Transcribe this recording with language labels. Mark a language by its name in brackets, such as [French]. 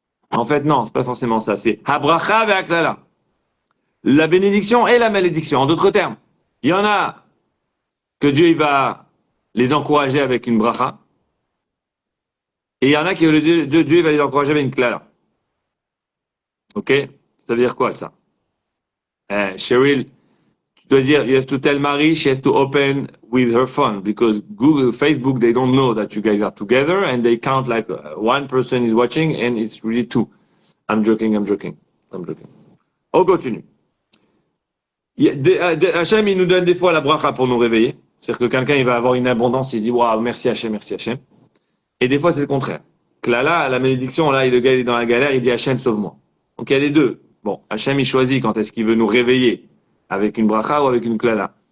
[French] En fait, non, c'est pas forcément ça. C'est [Hebrew] Habracha ve'aklala. [French] la bénédiction et la malédiction. En d'autres termes, il y en a que Dieu il va les encourager avec une bracha, et il y en a que Dieu il va les encourager avec une klala. Ok? Ça veut dire quoi ça? [English] Cheryl, [French] tu dois dire, [English] you have to tell Marie she has to open with her phone because Google, Facebook, they don't know that you guys are together and they count like one person is watching and it's really two. I'm joking. [French] On continue. Hachem, il nous donne des fois la bracha pour nous réveiller. C'est-à-dire que quelqu'un, il va avoir une abondance, il dit, waouh, merci Hachem, merci Hachem. Et des fois, c'est le contraire. Que là, la malédiction, là, le gars, il est dans la galère, il dit Hachem, sauve-moi. Donc, il y a les deux. Bon, Hachem, il choisit quand est-ce qu'il veut nous réveiller, avec une bracha ou avec une klala.